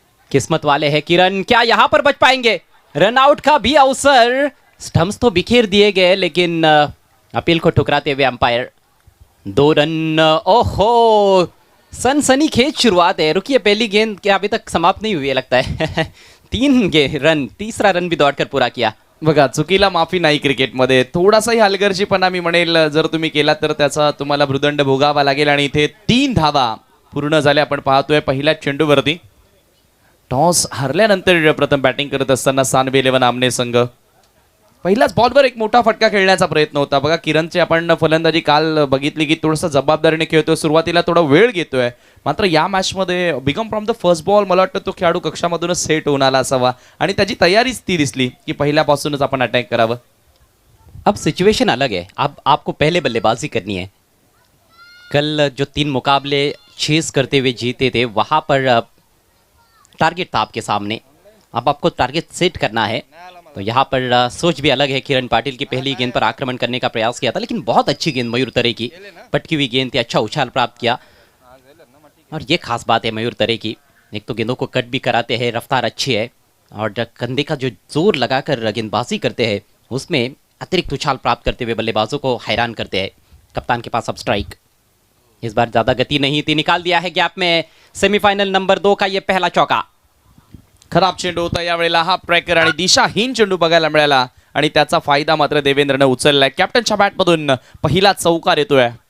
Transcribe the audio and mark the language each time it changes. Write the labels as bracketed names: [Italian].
[Hindi] किस्मत वाले हैं किरण, क्या यहाँ पर बच पाएंगे? रन आउट का भी अवसर, स्टंप्स तो बिखेर दिए गए लेकिन अपील को ठुकराते हुए अंपायर। 2 रन। ओहो, सनसनीखेज शुरुआत है। रुकिए, पहली गेंद क्या अभी तक समाप्त नहीं हुई है लगता है। 3 रन, तीसरा रन भी दौड़कर पूरा किया। [Marathi] बघा, चुकीला माफी नाही क्रिकेटमध्ये. थोडासाही हलगर्जीपणा मी म्हणेल जर तुम्ही केला तर त्याचा तुम्हाला भूदंड भोगावा लागेल. आणि इथे 3 धावा पूर्ण झाल्या आपण पाहतोय पहिल्याच चेंडूवरती. टॉस हरल्यानंतर प्रथम बॅटिंग करत असताना सानवी 11 आमने संघ. पहिल्याच बॉलवर एक मोठा फटका खेळण्याचा प्रयत्न होता. बघा, किरणची आपण फलंदाजी काल बघितली की थोडंसं जबाबदारीने खेळतोय, सुरुवातीला थोडा वेळ घेतोय. मात्र या मॅचमध्ये [English] become from the first ball [Marathi] मला वाटतं तो खेळाडू कक्षामधूनच सेट होऊन आला असावा आणि त्याची तयारीच ती दिसली की पहिल्यापासूनच आपण अटॅक करावं. [Hindi] अब सिचुएशन अलग है, अब आपको पहले बल्लेबाजी करनी है। कल जो 3 मुकाबले चेस करते हुए जीते थे वहाँ पर टारगेट था आपके सामने, अब आपको टारगेट सेट करना है। तो यहाँ पर सोच भी अलग है। किरण पाटिल की पहली गेंद पर आक्रमण करने का प्रयास किया था लेकिन बहुत अच्छी गेंद मयूर तरे की, पटकी हुई गेंद थी, अच्छा उछाल प्राप्त किया। और ये खास बात है मयूर तरे की, एक तो गेंदों को कट भी कराते हैं, रफ्तार अच्छी है और कंधे का जो जोर लगाकर गेंदबाजी करते हैं उसमें अतिरिक्त उछाल प्राप्त करते हुए बल्लेबाजों को हैरान करते हैं। कप्तान के पास अब स्ट्राइक, इस बार ज्यादा गति नहीं थी, निकाल दिया है गैप में। सेमीफाइनल नंबर 2 का ये पहला चौका। [Marathi] खराब चेंडू होता यावेळेला, हा ट्रॅकर आणि दिशाहीन चेंडू बघायला मिळाला आणि त्याचा फायदा मात्र देवेंद्रने उचललाय. कॅप्टनच्या बॅटमधून पहिला चौकार येतोय.